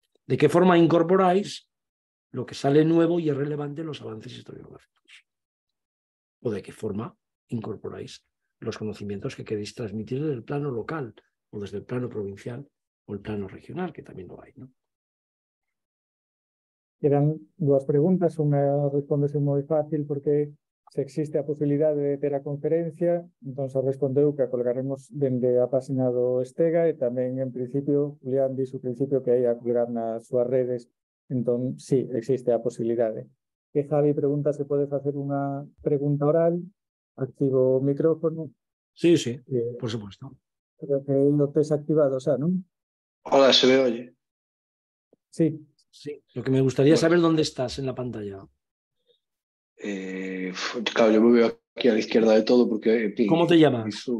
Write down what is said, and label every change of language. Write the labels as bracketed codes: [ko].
[es] De qué forma incorporáis lo que sale nuevo y es relevante en los avances historiográficos. O de qué forma incorporáis los conocimientos que queréis transmitir desde el plano local o desde el plano provincial o el plano regional, que también lo hay, ¿no? [gl] Eran dúas preguntas, unha respondese moi fácil porque se existe a posibilidade de ter a conferencia, entón se respondeu que a colgaremos dende a página do Estega e tamén en principio, Julián dixo ao principio que hai a colgar nas súas redes, entón sí, existe a posibilidade. que Javi pregunta se puede facer unha pregunta oral. Activo o micrófono. [es] Sí, sí, por supuesto. [gl] Creo que lo tes activado, xa, non? [es] Hola, ¿se me oye? Sí. Sí, lo que me gustaría saber dónde estás en la pantalla. Claro, yo me veo aquí a la izquierda de todo porque... ¿Cómo te llamas?